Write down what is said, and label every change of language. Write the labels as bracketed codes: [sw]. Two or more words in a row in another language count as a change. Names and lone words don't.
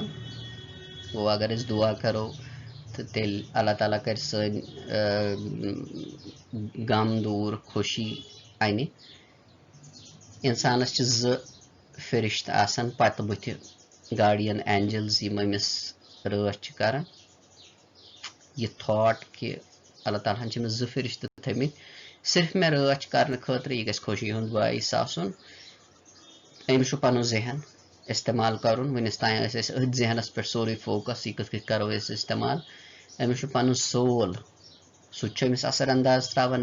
[ks] گوٚو اگر أسۍ دُعا کرو تہٕ تیٚلہِ [ar] اللہ تعالیٰ [ks] کرِ سٲنۍ غم دوٗر, خوشی اَنہِ. اِنسانَس چھِ 2 فرشتہٕ آسان پتہٕ بٕتھِ, [en] guardian angels, [ks] یِم أمِس رٲچھ چھِ کران. یہِ تھاٹ کہِ [ar] اللہ تعالیٰ [ks] ہن چھِ أمِس 2 فرشتہٕ تھٲمٕتۍ صرف مےٚ رٲچھ کرنہٕ خٲطرٕ. یہِ گژھِ خوشی ہُنٛد باعث آسُن. أمِس چھُ پنُن ذہن استعمال کرُن. وُنِس تام ٲسۍ أسۍ أتھۍ ذہنس پٮ۪ٹھ سورُے فوکس, یہِ کِتھ کٔنۍ کرو أسۍ استعمال. أمِس چھُ پنُن سول, سُہ تہِ چھُ أمِس اثر انداز تراوان.